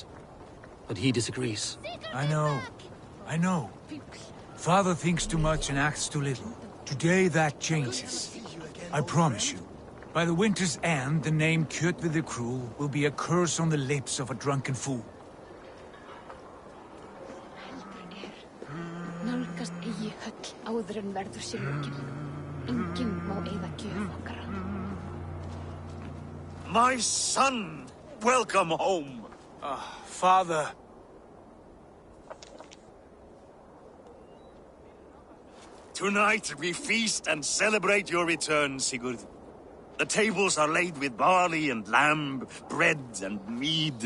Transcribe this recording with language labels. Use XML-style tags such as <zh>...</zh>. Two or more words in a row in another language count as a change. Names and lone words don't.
<en>But he disagrees. I know. Father thinks too much and acts too little. Today that changes. I promise you. By the winter's end, the name Kjotve the Cruel will be a curse on the lips of a drunken fool.</en> <is>Nálgast eigi höll áður en verður sér lokið. Enginn má eyða gjöf okkar.</is> <en>My son! Welcome home! Father. Tonight we feast and celebrate your return, Sigurd. The tables are laid with barley and lamb, bread and mead.</en>